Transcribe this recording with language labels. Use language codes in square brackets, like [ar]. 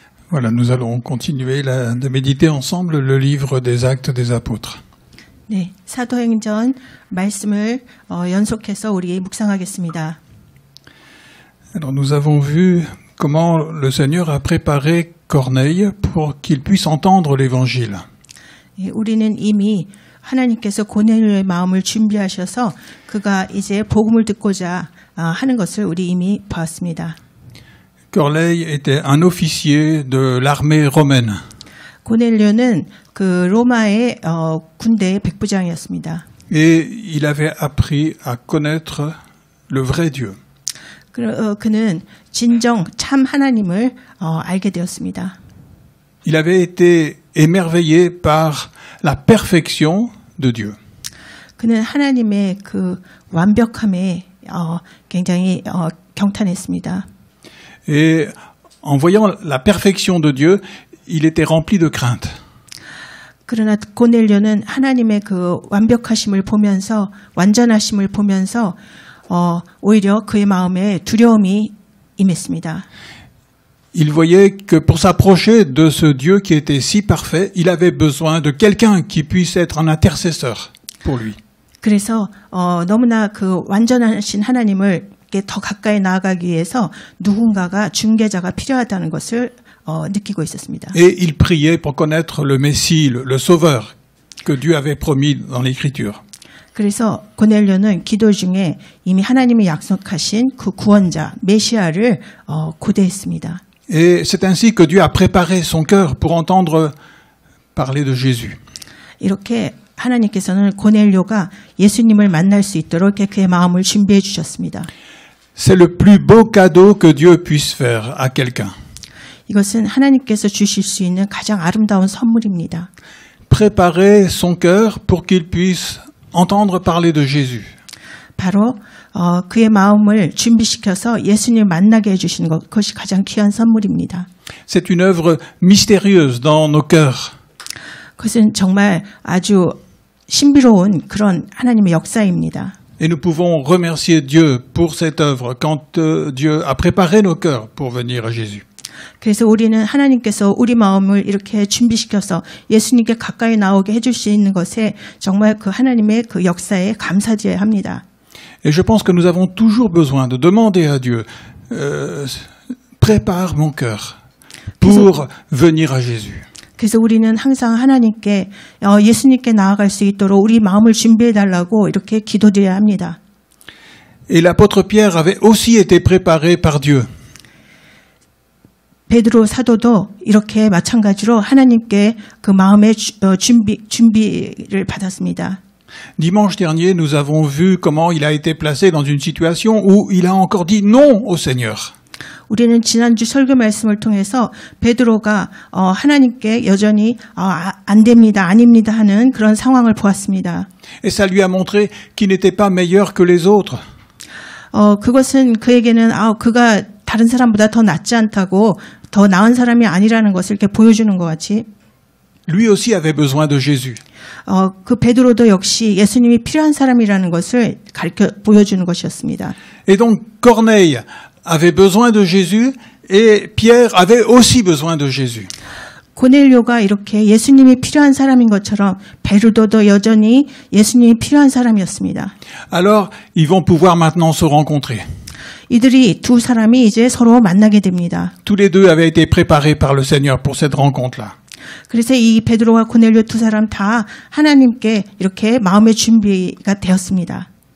[fr] Voilà, nous allons continuer de méditer ensemble le livre des Actes des Apôtres. [ko] 네, 사도행전 말씀을 연속해서 우리 묵상하겠습니다. [fr] Alors nous avons vu comment le Seigneur a préparé Corneille pour qu'il puisse entendre l'évangile. [ko] 우리는 이미 하나님께서 고넬료의 마음을 준비하셔서 그가 이제 복음을 듣고자 하는 것을 우리 이미 봤습니다. [fr] Corneille était un officier de l'armée romaine. [ko] 고넬료는 그 로마의 군대의 백부장이었습니다. [fr] Et il avait appris à connaître le vrai Dieu. [ko] 그는 진정 참 하나님을 알게 되었습니다. [fr] Il avait été émerveillé par la perfection de Dieu. [ko] 그는 하나님의 그 완벽함에 굉장히 경탄했습니다. [fr] Et en voyant la perfection de Dieu, il était rempli de crainte. [ko] 그러나 고넬료는 하나님의 그 완벽하심을 보면서 완전하심을 보면서 오히려 그의 마음에 두려움이 임했습니다. [fr] Il voyait que pour s'approcher de ce Dieu qui était si parfait, il avait besoin de quelqu'un qui puisse être un intercesseur pour lui. [ko] 그래서 너무나 그 완전하신 하나님을 더 가까이 나아가기 위해서 누군가가 중개자가 필요하다는 것을 느끼고 있었습니다. [fr] Et il priait pour connaître le Messie, le Sauveur que Dieu avait promis dans l'Écriture. [ko] 그래서 고넬료는 기도 중에 이미 하나님이 약속하신 그 구원자 메시아를 고대했습니다. [fr] Et c'est ainsi que Dieu a préparé son cœur pour entendre parler de Jésus. [ko] 이렇게 하나님께서는 고넬료가 예수님을 만날 수 있도록 그의 마음을 준비해 주셨습니다. [fr] C'est le plus beau cadeau que Dieu puisse faire à quelqu'un. [ko] 이것은 하나님께서 주실 수 있는 가장 아름다운 선물입니다. [fr] Préparer son cœur pour qu'il puisse entendre parler de Jésus. [ko] 바로 그의 마음을 준비시켜서 예수님을 만나게 해주시는 것이 가장 귀한 선물입니다. [fr] C'est une œuvre mystérieuse dans nos cœurs. [ko] 그것은 정말 아주 신비로운 그런 하나님의 역사입니다. [fr] Et nous pouvons remercier Dieu pour cette œuvre quand Dieu a préparé nos cœurs pour venir à Jésus. [ko] 그래서 우리는 하나님께서 우리 마음을 이렇게 준비시켜서 예수님께 가까이 나오게 해줄 수 있는 것에 정말 그 하나님의 그 역사에 감사드려야 합니다. [fr] Et je pense que nous avons toujours besoin de demander à Dieu, prépare mon cœur pour venir à Jésus. [ko] 그래서 우리는 항상 하나님께 예수님께 나아갈 수 있도록 우리 마음을 준비해달라고 이렇게 기도드려야 합니다. [fr] Et l'apôtre Pierre avait aussi été préparé par Dieu. [ko] 베드로 사도도 이렇게 마찬가지로 하나님께 그 마음의 준비를 받았습니다. [fr] Dimanche dernier, nous avons vu comment il a été placé dans une situation où il a encore dit non au Seigneur. [ko] 우리는 지난주 설교 말씀을 통해서 베드로가 하나님께 여전히 안 됩니다, 아닙니다 하는 그런 상황을 보았습니다. [fr] Et ça lui a montré qu'il n'était pas meilleur que les autres. [ko] 그것은 그에게는 그가 다른 사람보다 더 낫지 않다고 더 나은 사람이 아니라는 것을 이렇게 보여주는 것 같이. [fr] Lui aussi avait besoin de Jésus. [ko] 그 베드로도 역시 예수님이 필요한 사람이라는 것을 보여주는 것이었습니다. [fr] Et donc Corneille avait besoin de Jésus et Pierre avait aussi besoin de Jésus. [ko] 고넬료가 이렇게 예수님이 필요한 사람인 것처럼 베드로도 여전히 예수님이 필요한 사람이었습니다. [fr] Alors, ils vont pouvoir maintenant se rencontrer. [ko] 이들이 두 사람이 이제 서로 만나게 됩니다. [fr] Tous les deux avaient été préparés par le Seigneur pour cette rencontre-là. [ko] 그래서 이 베드로와 고넬료 두 사람 다 하나님께 이렇게 마음의 준비가 되었습니다.